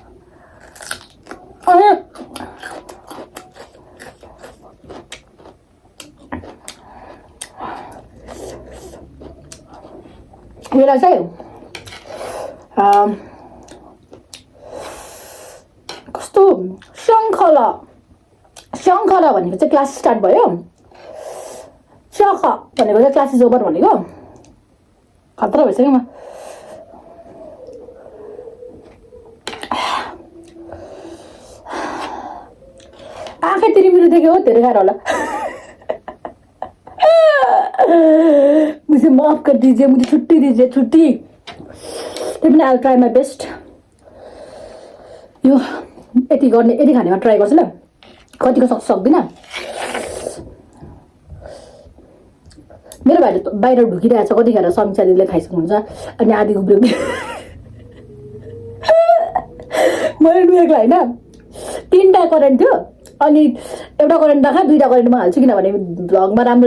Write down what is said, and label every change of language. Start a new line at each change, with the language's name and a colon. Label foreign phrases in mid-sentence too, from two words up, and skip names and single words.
Nepali: अनि यसलाई चाहिँ कस्तो शङ्खला भनेको चाहिँ
English: class start
Nepali: भयो चख भनेको चाहिँ
English: class is over
Nepali: भनेको खतरा भइसक्यो म आँखै तिरिमिरी देख्यो हो धेरै गाह्रो होला
Hindi: मुझे माफ कर दीजिए मुझे छुट्टी दीजिए छुट्टी
English: I will try my best
Nepali: यो यति खानेमा ट्राई गर्छु ल कतिको सक्दिनँ मेरो भाइले बाहिर ढुकिरहेको छ कतिखेर समीक्षा दिदीले खाइसक्नुहुन्छ अनि आधी उब्रियो मैले नुहेको होइन 3टा करेन्ट थियो अनि एउटा करेन्ट नखा 2टा करेन्टमा हाल्छु किनभने भ्लगमा राम्रो